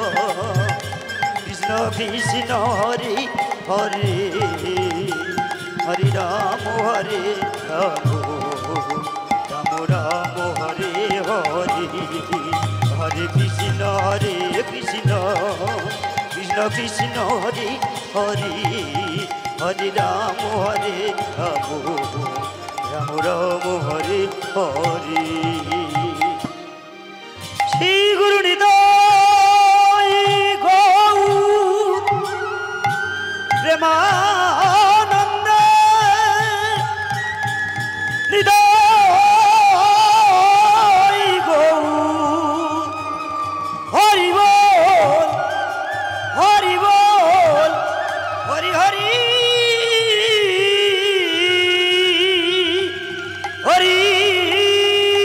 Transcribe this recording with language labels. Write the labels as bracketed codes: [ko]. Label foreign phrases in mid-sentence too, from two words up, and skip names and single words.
[bn] কৃষ্ণ হরে হরে হরে রাম রাম রাম রাম হরে হরে হরে কৃষ্ণ কৃষ্ণ কৃষ্ণ হরে হরে হরে রাম রাম রাম রাম হরে হরে শ্রী গুরু নিতাই গৌর প্রেমানন্দ নিতাই গৌর হরি বল হরি বল হরি হরি হরি